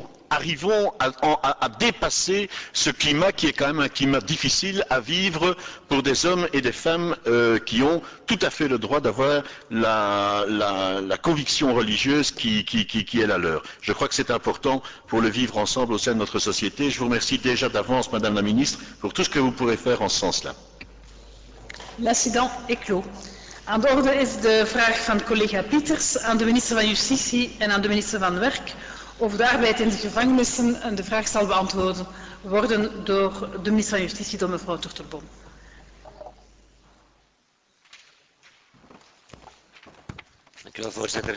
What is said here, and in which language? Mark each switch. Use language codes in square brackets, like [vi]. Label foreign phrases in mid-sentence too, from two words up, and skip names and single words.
[fr] Arrivons à dépasser ce climat qui est quand même un climat difficile à vivre pour des hommes et des femmes qui ont tout à fait le droit d'avoir la conviction religieuse qui est la leur. Je crois que c'est important pour le vivre ensemble au sein de notre société. Je vous remercie déjà d'avance, Madame la Ministre, pour tout ce que vous pourrez faire en ce sens-là. L'incident est clos. [nl] Aan de orde is de vraag van collega Pieters aan de minister van Justitie en aan de minister van Werk over de arbeid in de gevangenissen. En de vraag zal beantwoord worden door de minister van Justitie, door mevrouw Turtelboom. Dank u wel, voorzitter.